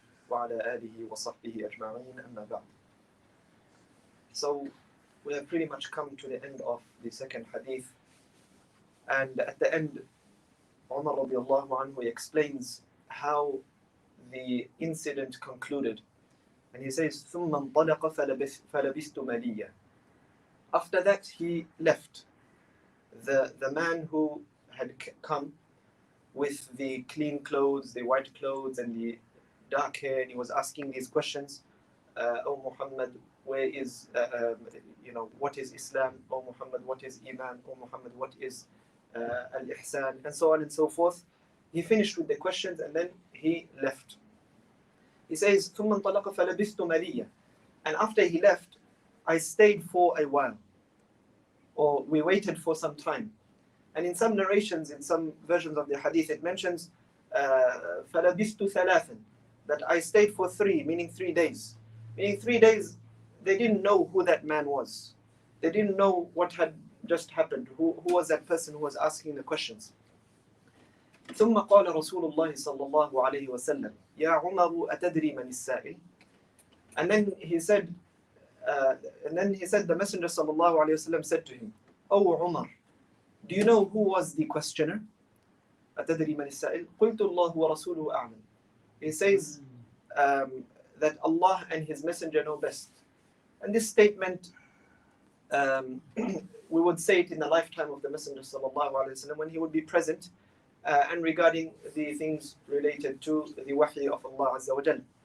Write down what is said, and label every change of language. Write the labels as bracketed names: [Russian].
[Arabic] وعلى آله وصحبه أجمعين أما بعد. [English] So we have pretty much come to the end of the second hadith, and at the end Umar radiallahu anhu explains how the incident concluded, and he says [Arabic] ثُمَّ انطَلَقَ فَلَبِثْتُ مَلِيًّا. [English] After that he left. The man who had come with the clean clothes, the white clothes and the dark hair, and he was asking these questions, O Muhammad, where is what is Islam? O Muhammad, what is Iman? O Muhammad, what is Al-Ihsan? And so on and so forth. He finished with the questions and then he left. He says [Arabic] ثُمَّ انطَلَقَ فَلَبِثْتُ مَلِيًّا. [English] And after he left, I stayed for a while, or we waited for some time. And in some narrations, in some versions of the hadith, it mentions [Arabic] فَلَبِثْتُ ثَلَاثًا, [English] that I stayed for 3, meaning 3 days. Meaning 3 days, they didn't know who that man was. They didn't know what had just happened. Who was that person who was asking the questions? [Arabic] ثم قال رسول الله صلى الله عليه وسلم يا عمر أتدري من السائل. [English] And then he said, the Messenger صلى الله عليه وسلم said to him, O Umar, do you know who was the questioner? [Arabic] أتدري من السائل؟ قلت الله ورسوله أعلم. [English] He says that Allah and His Messenger know best. And this statement, we would say it in the lifetime of the Messenger sallallahu alaihi wasallam when he would be present, and regarding the things related to the wahy of Allah Azza wa Jal.